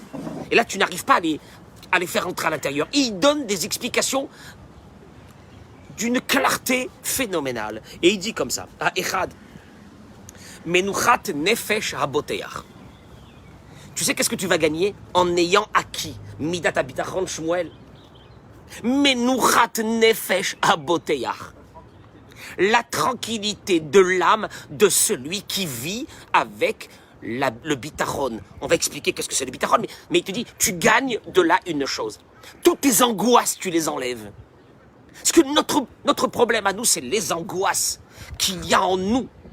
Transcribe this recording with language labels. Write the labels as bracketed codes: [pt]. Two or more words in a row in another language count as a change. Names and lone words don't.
[fr] Et là, tu n'arrives pas à les faire entrer à l'intérieur. Et il donne des explications d'une clarté phénoménale. Et il dit comme ça, à Echad, [he] מנוחת נפש הבוטח. [fr] Tu sais qu'est-ce que tu vas gagner en ayant acquis [he] מידת הביטחון [fr] Shmuel? [he] מנוחת נפש הבוטח. [fr] La tranquillité de l'âme de celui qui vit avec le bitachon. On va expliquer qu'est-ce que c'est le bitachon, mais il te dit, tu gagnes de là une chose. Toutes tes angoisses, tu les enlèves. Parce que notre problème à nous, c'est les angoisses qu'il y a en nous.